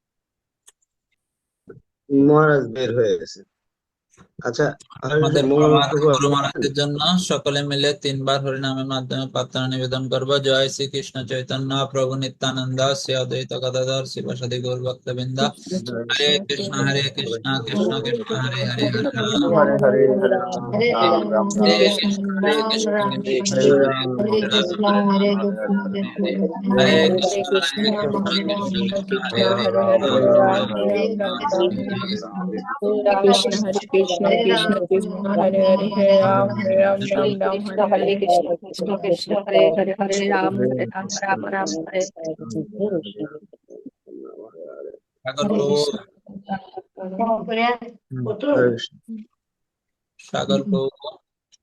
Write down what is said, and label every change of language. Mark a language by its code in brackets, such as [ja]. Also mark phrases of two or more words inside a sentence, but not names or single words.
[bn] মহারাজ বের হয়ে গেছে। আচ্ছা, হরে কৃষ্ণ। আমাদের মঙ্গল প্রভাত প্রভু গুরু আছেন? মহারাজের জন্য সকলে মিলে 3 বার হরিনামের মাধ্যমে প্রার্থনা নিবেদন করব। জয় শ্রী কৃষ্ণ চৈতন্য প্রভু নিত্যানন্দ শ্রী অদ্বৈত গদাধর শিবাসাদি গৌর ভক্তবৃন্দ। হরে হরে কৃষ্ণ কৃষ্ণ কৃষ্ণ হরে হরে হরে রাম हरे हरे हरे राम হরে राम রাম राम হরে हरे কৃষ্ণ হরে রাম কৃষ্ণ রাম কৃষ্ণ হরে কৃষ্ণ রাম হরে হরে কৃষ্ণ রাম হরে हरे কৃষ্ণ हरे হরে হরে হরে কৃষ্ণ কৃষ্ণ কৃষ্ণ রাম রাম কৃষ্ণ কৃষ্ণ হরে হরে হরে হরে হরে राम রাম হরে हरे রাম राम রাম राम রাম हरे राम হরে কৃষ্ণ হরে রাম হরে রাম হরে কৃষ্ণ হরে কৃষ্ণ কৃষ্ণ কৃষ্ণ হরে হরে হরে রাম রাম রাম হরে। সাগর হরে প্রভু, কৃষ্ণ। হরে কৃষ্ণ। সাগর প্রভু